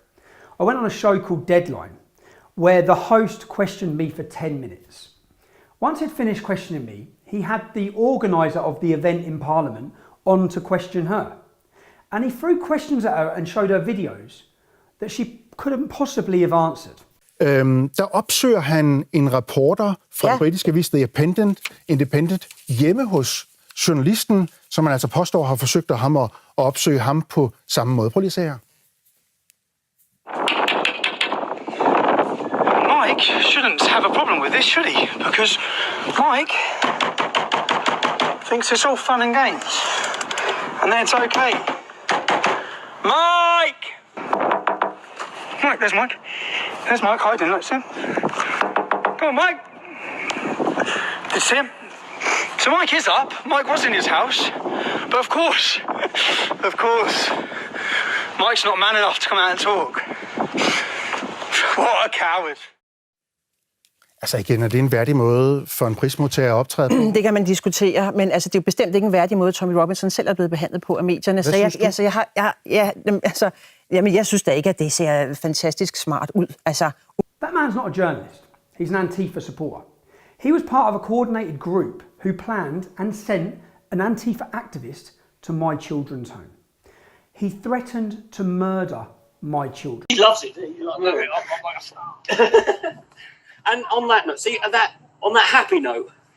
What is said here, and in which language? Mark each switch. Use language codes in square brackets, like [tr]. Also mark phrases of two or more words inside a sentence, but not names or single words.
[en] I went on a show called Deadline, where the host questioned me for 10 minutes. Once he'd finished questioning me, he had the organiser of the event in Parliament on to question her. And he threw questions at her and showed her videos that she couldn't possibly have answered. [da] Der opsøger han en reporter fra den britiske avis The Independent hjemme hos journalisten, som han altså påstår har forsøgt at opsøge ham på samme måde. Prøv lige at se her. [en] Mike shouldn't have a problem with this, should he? Because Mike thinks it's all fun and games. And then it's okay. Mike! Mike, there's Mike. There's Mike hiding, let's see him. Come on, Mike. Did you see him? So Mike is up. Mike was in his house. But of course, Mike's not man enough to come out and talk. What a coward. [da] Altså igen, er det en værdig måde for en prismodtager at optræde på? Det kan man diskutere, men altså, det er jo bestemt ikke en værdig måde, Tommy Robinson selv er blevet behandlet på af medierne. Jeg synes da ikke, at det ser fantastisk smart ud. Altså. [en] That man's not a journalist. He's an Antifa supporter. He was part of a coordinated group who planned and sent an Antifa activist to my children's home. He threatened to murder my children. He loves it. And on that note, on that happy note.